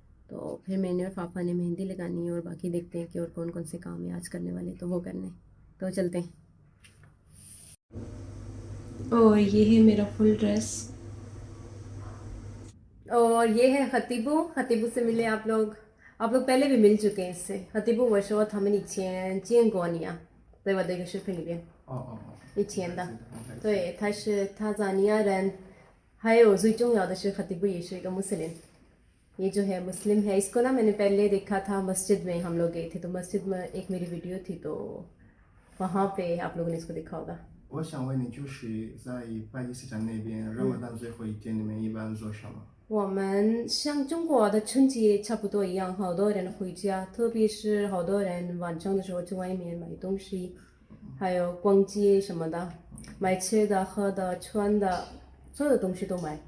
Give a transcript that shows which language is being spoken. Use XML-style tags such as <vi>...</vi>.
<hi>तो फिर मैंने और पापा ने मेहंदी लगानी है और बाकी देखते हैं कि और कौन कौन से काम है आज करने वाले, तो वो करने। तो चलते हैं। और ये है मेरा फुल ड्रेस। और ये है खतीबू, खतीबू से मिले आप लोग पहले भी मिल चुके हैं इससे।</hi> <zh>खतीबू我说他们以前见过你啊，在我的一个视频里边。以前的，对，他是塔扎尼亚人，还有最重要的是खतीबू ये是一个穆斯林，</zh> <hi>ये जो है मुस्लिम है। इसको ना मैंने पहले देखा था मस्जिद में, हम लोग गए थे तो मस्जिद में एक मेरी वीडियो थी, तो वहाँ पे आप लोगों ने इसको देखा होगा।</hi> <zh>我想问你，就是在巴基斯坦那边，热玛丹最后一天，你们一般做什么？我们像中国的春节差不多一样，好多人回家，特别是好多人晚上的时候去外面买东西，还有逛街什么的，买吃的、喝的、穿的，所有的东西都买。</zh>